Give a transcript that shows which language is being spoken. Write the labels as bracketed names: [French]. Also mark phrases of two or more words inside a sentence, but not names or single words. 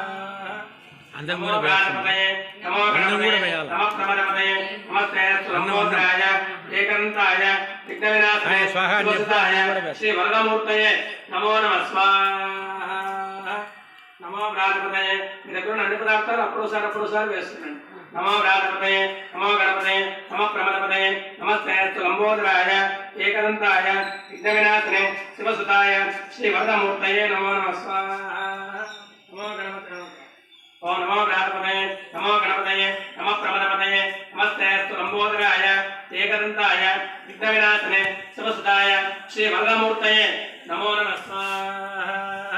[Sanskrit] नमो गणपतये नमो गणपतये नमः प्रमदपतये नमस्ते लम्बोदराय एकदन्ताय विघ्नविनाशाय स्वाहाय श्रीवरदमूर्तये नमो नमः स्वाहा। नमो गणपतये [Telugu] మీ దగ్గర అన్ని పదార్థాలు అప్పుడోసారి వేస్తున్నాను। [Sanskrit] नमो गणपतये नमो गणपतये नमः प्रमदपतये नमस्ते लंबोदराय एकदन्ताय विघ्नविनाशने शिवसुताय श्रीवरदमूर्तये नमो नमः स्वाहा। नमो गणपतये ओं नमो गणपतये नमो गणपतये नमः प्रमदपतये नमस्ते लंबोदराय एकदन्ताय विघ्नविनाशने शिवसुताय श्रीवरदमूर्तये नमो नमः स्वाहा।